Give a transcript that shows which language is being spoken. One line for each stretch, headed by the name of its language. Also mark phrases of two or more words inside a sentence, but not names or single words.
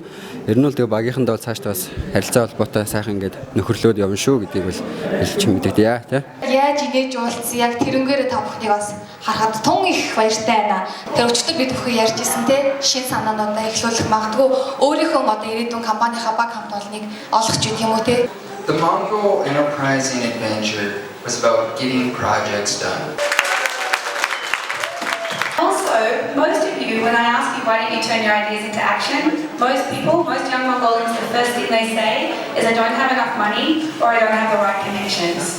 Mongolian: Ер нь бол тэгээ багийнхандаа бол цаашдаа бас харилцаа холбоотой сайхан ингээд нөхөрлөөд явна шүү гэдгийг бол хэлж мэдэгдэе тий. Яаж инээж уулзсан яг тэрнгээрээ та бүхнийг бас харахад тун их баяртай байна. Тэр өчтөр бид бүхэн ярьж ирсэн тий шин санаануудаа эхлүүлэх магадгүй өөрийнхөө одоо ирээдүйн компанийнхаа баг хамт олныг олох ч юм уу тий.
English: The Mongol Enterprising Adventure was about getting projects done. Also, most of you, when I ask you why don't you turn your ideas into action, most young Mongolians, the first thing they say is I don't have enough money or I don't have the right connections.